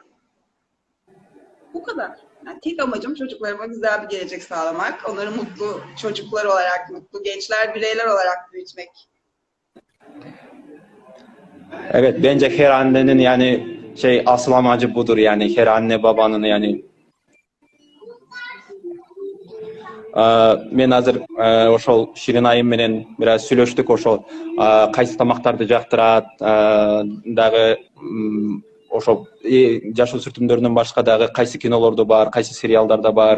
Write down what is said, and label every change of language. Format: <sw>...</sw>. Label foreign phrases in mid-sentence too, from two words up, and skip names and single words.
<tr>Bu kadar. Yani tek amacım çocuklarıma güzel bir gelecek sağlamak. Onları mutlu çocuklar olarak, mutlu gençler, bireyler olarak büyütmek. Evet, bence her annenin yani asıl amacı budur yani her anne babanın yani.</tr> <ky>Мен азыр ошол Ширин айым менен бир аз сүйлөштүк, ошол кайсы тамактарды жактырат, дагы ошо жашоо сүртүмдөрүнөн башка дагы кайсы кинолордо бар, кайсы сериалдарда бар.</ky>